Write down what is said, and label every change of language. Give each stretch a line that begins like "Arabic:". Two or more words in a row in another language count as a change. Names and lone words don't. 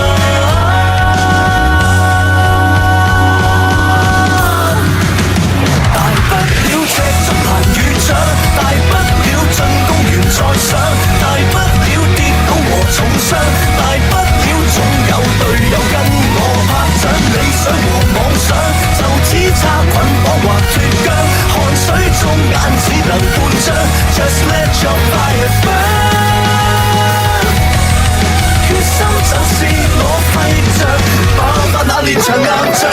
Cantonese: 大不了進攻完再上，大不了跌倒和重傷，大不了總有隊友跟我拍掌。理想和妄想就只差捆綁或脫韁，汗水中眼只能半張。
English: Just let your fire burn，
Cantonese: 決心就是我揮着，爆發那連場硬。